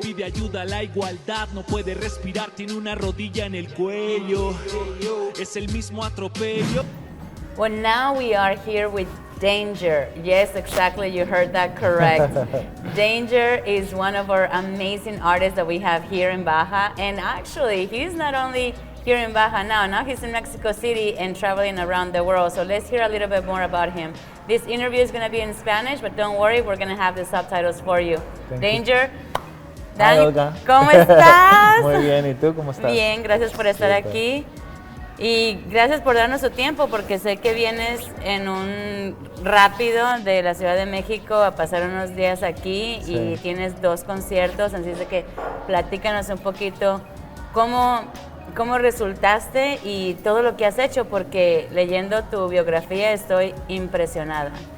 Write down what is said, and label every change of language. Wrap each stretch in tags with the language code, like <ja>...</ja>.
<es>Pide ayuda a la igualdad. No puede respirar, tiene una rodilla en el cuello. Hey, yo. Es el mismo atropello.</es> <en>Well, now we are here with Danger. Yes, exactly, you heard that correct. Danger is one of our amazing artists that we have here in Baja. And actually, he's not only here in Baja now he's in Mexico City and traveling around the world. So let's hear a little bit more about him. This interview is going to be in Spanish, but don't worry, we're going to have the subtitles for you. Danger. Hi, Olga.</en> <es>¿Cómo estás? Muy bien, ¿y tú cómo estás? Bien, gracias por estar aquí. Y gracias por darnos su tiempo, porque sé que vienes en un rápido de la Ciudad de México a pasar unos días aquí y tienes 2 conciertos, así es de que platícanos un poquito cómo resultaste y todo lo que has hecho, porque leyendo tu biografía estoy impresionada.</es>